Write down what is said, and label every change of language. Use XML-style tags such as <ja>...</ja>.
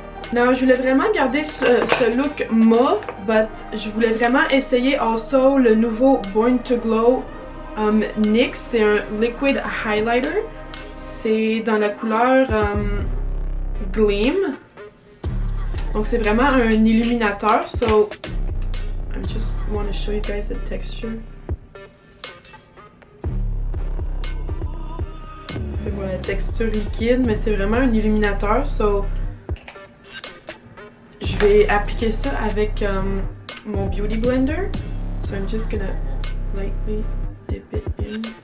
<fr>Now, je voulais vraiment garder ce look mauve, but je voulais vraiment essayer also le nouveau Born to Glow NYX. C'est un liquid highlighter. C'est dans la couleur Gleam. Donc c'est vraiment un illuminateur.</fr> <en>So, I just want to show you guys the texture.</en> <fr>Fait voilà, la texture liquide, mais c'est vraiment un illuminateur. So, je vais appliquer ça avec mon Beauty Blender.</fr> <en>So I'm just gonna lightly dip it in.</en>